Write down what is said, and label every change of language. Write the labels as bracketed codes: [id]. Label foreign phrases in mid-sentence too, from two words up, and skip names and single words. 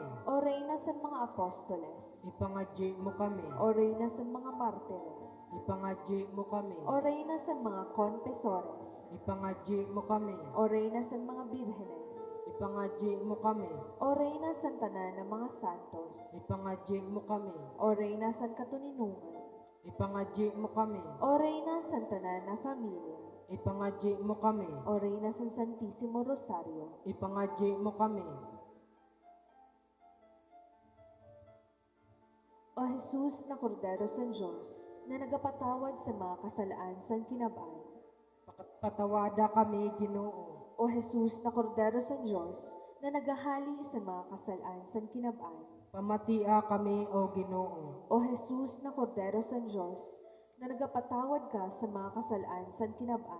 [msb] o reyna san mga apostoles, Ipangadyi mo kami. o reyna san mga martires, Ipangadyi mo kami. o reyna san mga confesores, Ipangadyi mo kami. o reyna san mga birhenes, Ipangadyi mo kami. o reyna san tanan ng mga santos, Ipangadyi mo kami. o reyna san katuninungan, Ipangadyi mo kami. o reyna san tanan na familia, Ipangadyi mo kami. o reyna san Santissimo Rosario, Ipangadyi mo kami. o Jesus na Kordero san Diyos, na nagapatawad sa mga kasalaan san kinabay, Patawada kami, Ginoo. o Jesus na Kordero san Diyos, na nagahali sa mga kasalaan san kinabay, Pamatia kami, O Ginoo. o Jesus na Kordero san Diyos, na nagapatawad ka sa mga kasalaan san kinabay,